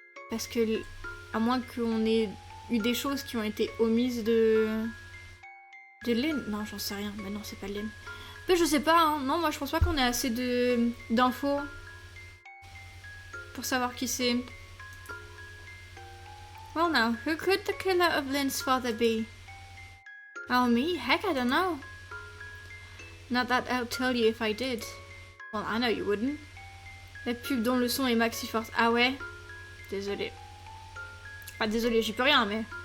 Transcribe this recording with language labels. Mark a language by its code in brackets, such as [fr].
[fr] Parce que, à moins qu'on ait eu des choses qui ont été omises de Lynn. Non, j'en sais rien. Mais non, c'est pas Lynn. Mais je sais pas, hein. Non, moi je pense pas qu'on ait assez d'infos pour savoir qui c'est. [en] Well now, who could the killer of Lynn's father be? Oh me? Heck, I don't know. Not that I'll tell you if I did. Well, I know you wouldn't. [fr] La pub dont le son est maxi forte. Ah ouais? Désolé. Pas désolé, j'y peux rien, mais...